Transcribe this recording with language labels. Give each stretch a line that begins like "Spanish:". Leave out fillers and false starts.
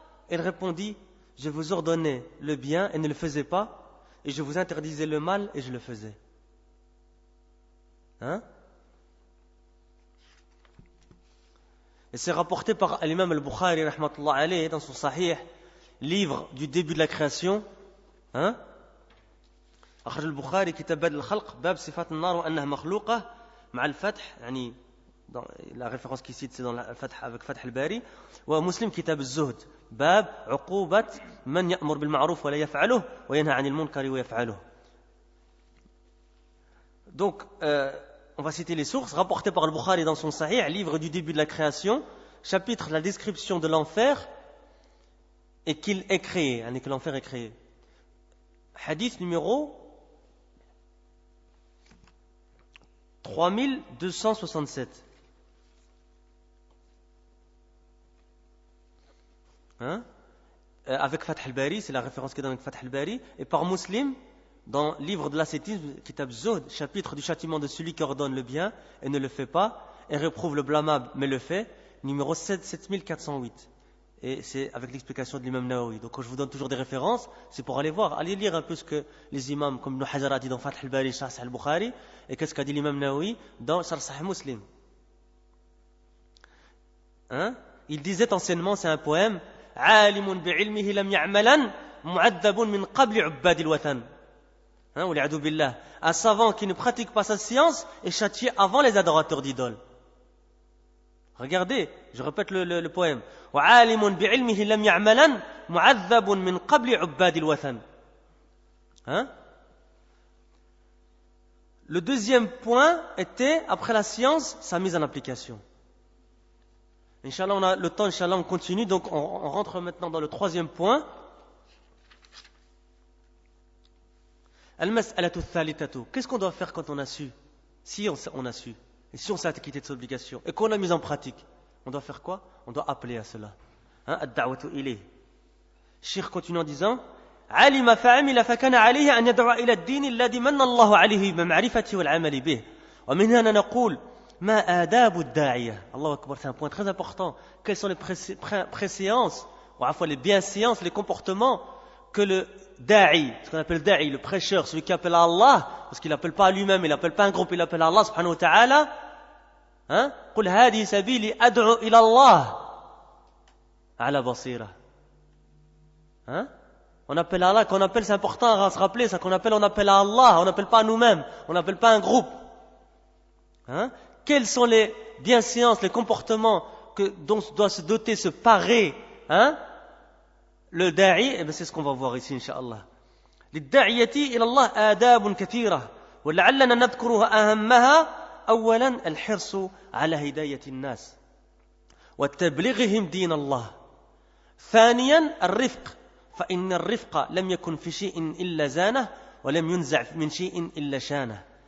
French: Il répondit, je vous ordonnais le bien et ne le faisais pas, et je vous interdisais le mal et je le faisais. Et c'est rapporté par l'imam al-Bukhari rahmatullah alayhi dans son Sahih, livre du début de la création.
Arabic: أخرج البخاري كتاب بدء الخلق باب صفات النار وأنها مخلوقة مع الفتح يعني
French: la référence qu'il cite c'est dans le Fath avec Fath al-Bari
Arabic: ومسلم كتاب الزهد باب عقوبة من يأمر بالمعروف ولا يفعله وينهى عن المنكر ويفعله.
French: Donc on va citer les sources rapportées par le Bukhari dans son Sahih, livre du début de la création, chapitre la description de l'enfer, et qu'il est créé, que l'enfer est créé. Hadith numéro 3267. Avec Fath al-Bari, c'est la référence qui donne avec Fath al-Bari, et par Muslim, dans le livre de l'ascétisme, Kitab Zuhd, chapitre du châtiment de celui qui ordonne le bien et ne le fait pas, et réprouve le blâmable mais le fait, numéro 7408. Et c'est avec l'explication de l'imam Nawawi. Donc quand je vous donne toujours des références, c'est pour aller voir, aller lire un peu ce que les imams comme Ibn Hajar a dit dans Fath al-Bari, Sharh al-Bukhari, et qu'est-ce qu'a dit l'imam Nawawi dans Sharh Sahih Muslim. Il disait anciennement, c'est un poème,
Arabic: عالم بعلمه لم يعملا معذب من قبل عباد الوثن. والعياذ بالله.
French: Un savant qui ne pratique pas sa science est châtié avant les adorateurs d'idoles. Regardez, je répète le poème.
Arabic: وعالم بعلمه لم يعملا معذب من قبل عباد الوثن.
French: Le deuxième point était, après la science, sa mise en application. Inch'Allah, on a le temps, Inch'Allah, on continue. Donc, on rentre maintenant dans le troisième point.
Arabic: Al-mas'alatu thalithatu.
French: Qu'est-ce qu'on doit faire quand on a su? Si on a su, et si on s'est acquitté de ses obligations, et qu'on l'a mis en pratique, on doit faire quoi? On doit appeler à cela.
Arabic: Ad-da'watu ilayh.
French: Cheikh continue en disant,
Arabic: علم فعمل فكان عليه أن يدعو إلى الدين الذي من الله عليه بمعرفته والعمل به. ومن هنا نقول ما آداب الداعية. الله أكبر,
French: c'est un point très important. Quelles sont les préséances, ou à la fois les bienséances, les comportements que le da'i, ce qu'on appelle da'i, le prêcheur, celui qui appelle à Allah, parce qu'il n'appelle pas à lui-même, il n'appelle pas un groupe, il appelle à Allah subhanahu wa ta'ala.
Arabic: قل هذه سبيلي أدعو إلى الله على بصيرة.
French: On appelle à Allah, quand on appelle, c'est important à se rappeler, ça qu'on appelle, on appelle à Allah, on n'appelle pas à nous-mêmes, on n'appelle pas un groupe. Quelles sont les bienséances, les comportements dont doit se doter, se parer, le da'i? Eh bien, c'est ce qu'on va voir ici, Inch'Allah.
Arabic: للداعية إلى الله آداب كثيرة ولعلنا نذكرها أهمها أولا الحرص على هداية الناس وتبليغهم دين الله. ثانيا الرفق فإن الرفق لم يكن في شيء إلا زانه ولم ينزع من شيء إلا شانه.